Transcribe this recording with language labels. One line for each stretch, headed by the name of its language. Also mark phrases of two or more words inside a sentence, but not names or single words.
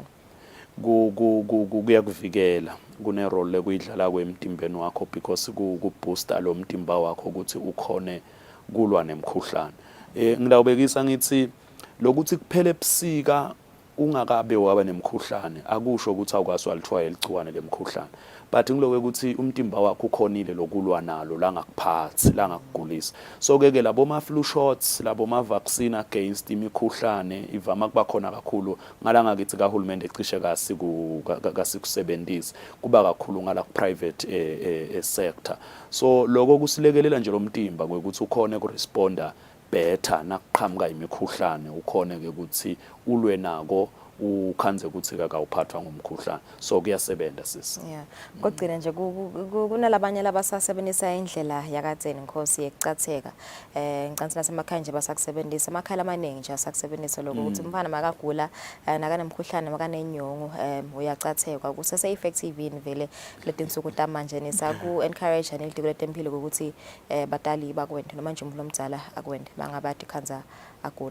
Swati: Kuyakuvikela, kune role lekuyidlala kwemtimbeni wakho, because ku booster lo mtimba wakho ukuthi ukhone kulwa nemkhuhlane. Ngidawubekisa ngithi lokuthi kuphele ebusika ungakabe waba nemkhuhlane akusho ukuthi awukwazi walithwaya eligciwane lemkhuhlane, but ngilokho ukuthi umtimba wakho ukhonile lokulwa nalo langakuphathi langakugulisa. So ke labo ma
English: flu shots
Swati: labo ma
English: vaccine against
Swati: imikhuhlane ivama kuba khona kakhulu ngalanga kithi kahulumende ecishe kasikusebenzisa kuba kakhulu ngala
English: private sector.
Swati: So lokho kusilekelela nje lo mtimba ukuthi ukhone
English: kuresponda better
Swati: nakuqhamuka imikhuhlane, ukhone ke ukuthi ulwe nako ukhanze ukuthi akawuphathwa ngumkhuhlane. So kuyasebenza sisi. Yeah. Kodwa nje kunalabanye labasasebenzisa indlela yakadzeni Nkosi yekucatheka. Ngicansi nasemakhaya nje basakusebenzisa amakhaya amaningi nje asakusebenzisa lokho ukuthi umfana makagula nakanemkhuhlane makanenyongo uyacatheka kusese effective yini vele letinsuku tamanje nisaku encourage anelidiko letempilo ukuthi batali bakwende noma nje umuntu omdala akwende mangabadi khanza agula.